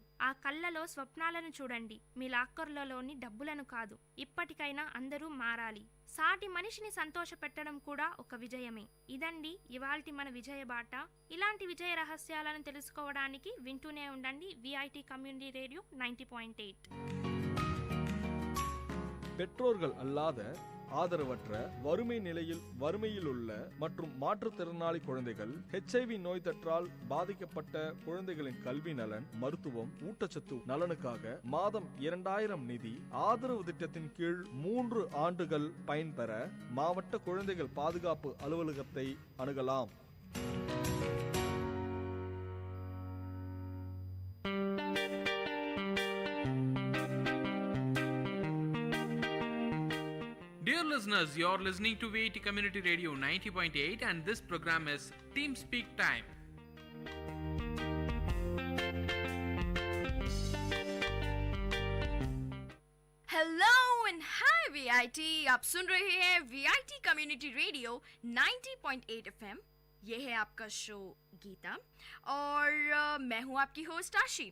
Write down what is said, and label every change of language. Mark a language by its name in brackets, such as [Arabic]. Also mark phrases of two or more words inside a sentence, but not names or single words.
[Telugu] ఆ కళ్ళలో స్వప్నాలను చూడండి, మీ లాక్కర్లలోని డబ్బులను కాదు. ఇప్పటికైనా అందరూ మారాలి. సాటి మనిషిని సంతోషపెట్టడం కూడా ఒక విజయమే. ఇదండి ఇవాల్టి మన విజయ బాట. ఇలాంటి విజయ రహస్యాలను తెలుసుకోవడానికి వింటూనే ఉండండి [English] VIT community radio [Telugu] 90.8. [Tamil] பெற்றோர்கள் அல்லாத ஆதரவற்ற வறுமையில் உள்ள மற்றும் மாற்றுத்திறனாளி குழந்தைகள், HIV நோய் தொற்றால் பாதிக்கப்பட்ட குழந்தைகளின் கல்வி நலன், மருத்துவம், ஊட்டச்சத்து நலனுக்காக மாதம் 2000 நிதி ஆதரவு திட்டத்தின் கீழ் 3 ஆண்டுகள் பயன்பெற மாவட்ட குழந்தைகள் பாதுகாப்பு அலுவலகத்தை அணுகலாம். [English] Dear listeners, you're listening to Vit Community Radio 90.8 and this program is Team Speak Time. hello and hi VIT, [Hindi] आप सुन रहे हैं [English] VIT community radio [Hindi] 90.8 एफएम। ये है आपका शो गीता और मैं हूँ आपकी होस्ट आशी।